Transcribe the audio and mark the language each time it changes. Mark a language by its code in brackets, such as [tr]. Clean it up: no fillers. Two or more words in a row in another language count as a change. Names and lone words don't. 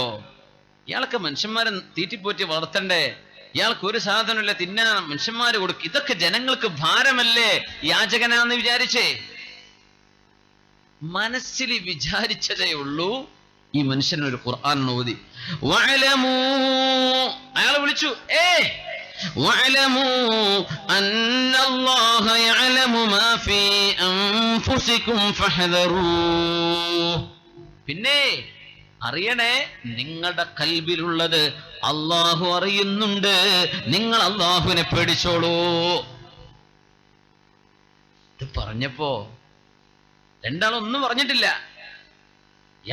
[ml] ഇയാൾക്ക് മനുഷ്യന്മാരെ തീറ്റിപ്പോറ്റി വളർത്തണ്ടേ, ഇയാൾക്ക് ഒരു സാധനമില്ല തിന്നാൻ മനുഷ്യന്മാര് കൊടുക്കും, ഇതൊക്കെ ജനങ്ങൾക്ക് ഭാരമല്ലേ, യാചകനാന്ന് വിചാരിച്ചേ. മനസ്സിൽ വിചാരിച്ചതേ ഉള്ളൂ. ഈ മനുഷ്യനൊരു ഖുർആൻ ഓതി. അയാളെ വിളിച്ചു, [ar] واعلموا أن الله يعلم ما في أنفسكم فاحذروه. [ml] പിന്നെ അറിയണേ, നിങ്ങളുടെ കൽബിലുള്ളത് അള്ളാഹു അറിയുന്നുണ്ട്, നിങ്ങൾ അള്ളാഹുവിനെ പേടിച്ചോളൂ. ഇത് പറഞ്ഞപ്പോ രണ്ടാളൊന്നും പറഞ്ഞിട്ടില്ല.